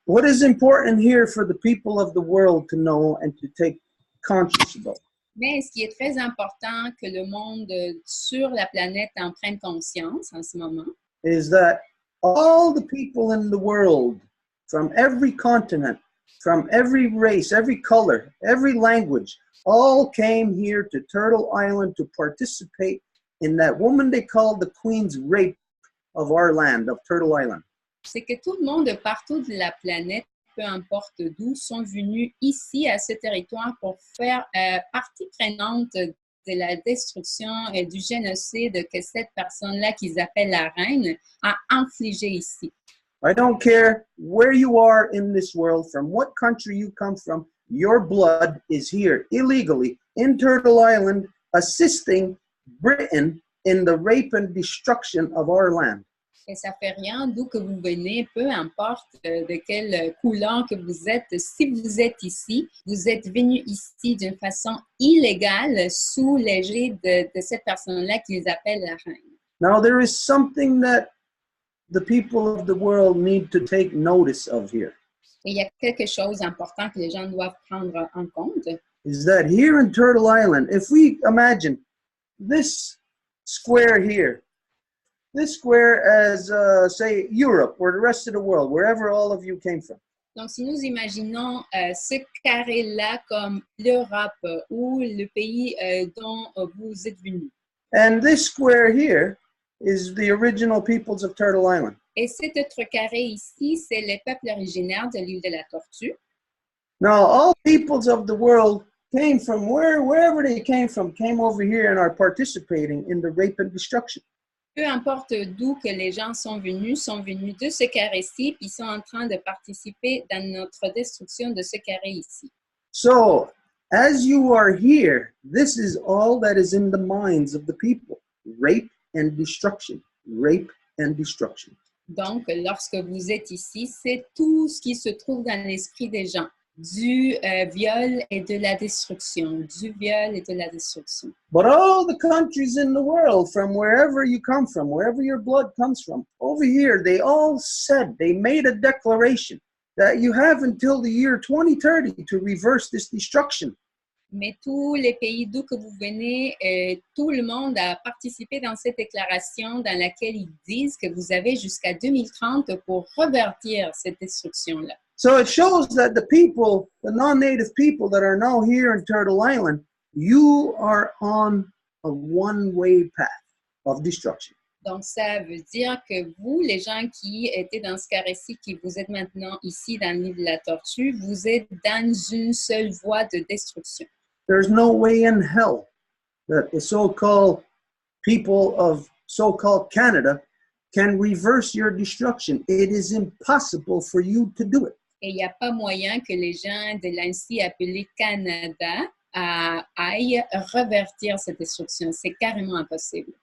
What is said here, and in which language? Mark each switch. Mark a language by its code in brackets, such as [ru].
[en] What is important here for the people of the world to know and to take conscious about? [fr] Mais ce qui est très important que le monde sur la planète en prenne conscience en ce moment, [en] is that all the people in the world, from every continent, from every race, every color, every language, all came here to Turtle Island to participate in that woman they call the Queen's rape of our land, of Turtle Island. [fr] c'est que tout le monde partout de la planète, peu importe d'où, sont venus ici à ce territoire pour faire partie prenante de la destruction et du génocide que cette personne-là qu'ils appellent la reine a infligé ici. [en] I don't care where you are in this world, from what country you come from, your blood is here illegally in Turtle Island, assisting Britain in the rape and destruction of our land. [fr] Et ça fait rien d'où que vous venez, peu importe de quelle couleur que vous êtes. Si vous êtes ici, vous êtes venu ici d'une façon illégale sous l'égide de cette personne-là qu'ils appellent la reine. [en] Now there is something that the people of the world need to take notice of here. [fr] Et il y a quelque chose d'important que les gens doivent prendre en compte. [en] Is that here in Turtle Island, if we imagine this square here, this square as, say, Europe or the rest of the world, wherever all of you came from. [fr] Donc, si nous imaginons ce carré-là comme l'Europe ou le pays dont vous êtes venus. [en] And this square here is the original peoples of Turtle Island. [fr] Et cet autre carré ici, c'est les peuples originaires de l'île de la Tortue. [en] Now, all peoples of the world came from wherever they came over here and are participating in the rape and destruction. [fr] Peu importe d'où que les gens sont venus de ce carré-ci, puis sont en train de participer dans notre destruction de ce carré ici. [en] So, as you are here, this is all that is in the minds of the people. Rape and destruction. Rape and destruction. [fr] Donc, lorsque vous êtes ici, c'est tout ce qui se trouve dans l'esprit des gens. Du viol et de la destruction. Du viol et de la destruction. [en] But all the countries in the world, from wherever you come from, wherever your blood comes from, over here, they all said, they made a declaration that you have until the year 2030 to reverse this destruction. [fr] Mais tous les pays d'où que vous venez, tout le monde a participé dans cette déclaration dans laquelle ils disent que vous avez jusqu'à 2030 pour revertir cette destruction-là. [en] So it shows that the people, the non-native people that are now here in Turtle Island, you are on a one-way path of destruction. [fr] Donc, ça veut dire que vous, les gens qui étaient dans ce carré-ci, qui vous êtes maintenant ici dans l'île de la Tortue, vous êtes dans une seule voie de destruction. [en] There's no way in hell that the so-called people of so-called Canada can reverse your destruction. It is impossible for you to do it. [fr] Et il n'y a pas moyen que les gens de l'ainsi appelé Canada aillent revertir cette destruction. C'est carrément impossible.